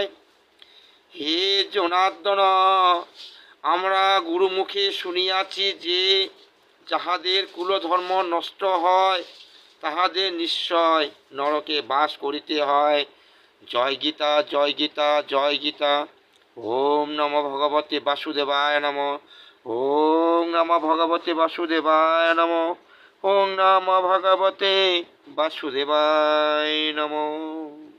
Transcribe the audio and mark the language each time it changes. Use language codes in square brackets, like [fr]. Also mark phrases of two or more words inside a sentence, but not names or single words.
[bn] হে জনার্দন, আমরা গুরুমুখে শুনিয়াছি যে যাহাদের কুলধর্ম নষ্ট হয় তাহাদের নিশ্চয় নরকে বাস করিতে হয়। জয় গীতা, জয় গীতা, জয় গীতা। [sa] ওম নমো ভগবতে বাসুদেবায় নমঃ। ওম নমো ভগবতে বাসুদেবায় নমঃ। ওম নমো ভগবতে বাসুদেবায় নমঃ।